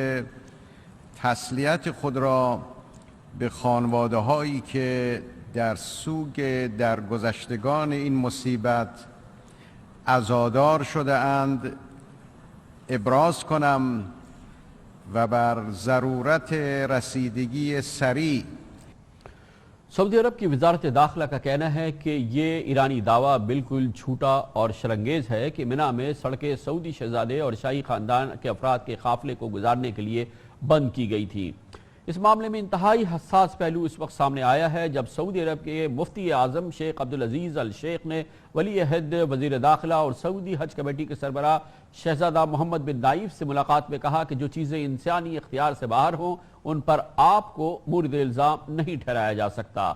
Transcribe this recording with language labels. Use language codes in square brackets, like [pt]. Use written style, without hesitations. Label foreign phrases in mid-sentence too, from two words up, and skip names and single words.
[fa] تسلیت خود را به خانواده هایی که در سوگ درگذشتگان این مصیبت عزادار شده اند ابراز کنم و بر ضرورت رسیدگی سریع۔ [ur] سعودی عرب کی وزارت داخلہ کا کہنا ہے کہ یہ ایرانی دعویٰ بالکل جھوٹا اور شرنگیز ہے کہ منا میں سڑکیں سعودی شہزادے اور شاہی خاندان کے افراد کے قافلے کو گزارنے کے لیے بند کی گئی تھی۔ اس معاملے میں انتہائی حساس پہلو اس وقت سامنے آیا ہے جب سعودی عرب کے مفتی اعظم شیخ عبدالعزیز الشیخ نے ولی عہد وزیر داخلہ اور سعودی حج کمیٹی کے سربراہ شہزادہ محمد بن نائف سے ملاقات میں کہا کہ جو چیزیں انسانی اختیار سے باہر ہوں ان پر آپ کو مورد الزام نہیں ٹھہرایا جا سکتا۔